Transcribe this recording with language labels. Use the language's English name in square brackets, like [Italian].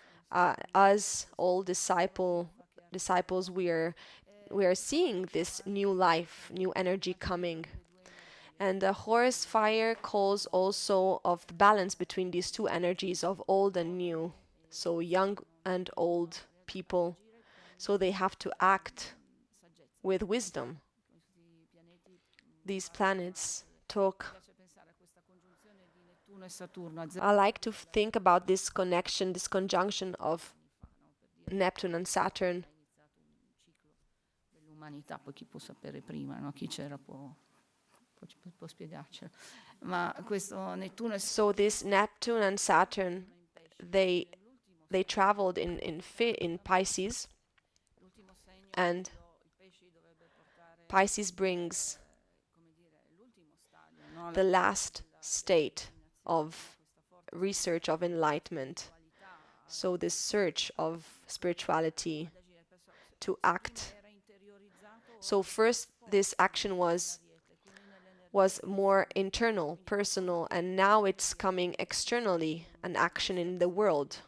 [English] Us, all disciples, we are seeing this new life, new energy coming. And the Horus fire calls also of the balance between these two energies of old and new. So young and old people. So they have to act with wisdom. These planets talk. [Italian] piace pensare a questa congiunzione di Nettuno e Saturno a [English] I like to think about this connection, this conjunction of Neptune and Saturn. [Italian] iniziato un ciclo dell'umanità, poi chi può sapere prima, no? Chi c'era può spiegarcelo. Ma questo Nettuno e [English] So this Neptune and Saturn, they traveled in Pisces, [Italian] l'ultimo segno, [English] and [Italian] i pesci dovrebbe portare [English] Pisces brings [Italian] come dire, l'ultimo stadio, no? [English] the last state of research of enlightenment. So this search of spirituality to act. [Italian] Era interiorizzato [English] So first this action was more internal, personal, and now it's coming externally, an action in the world.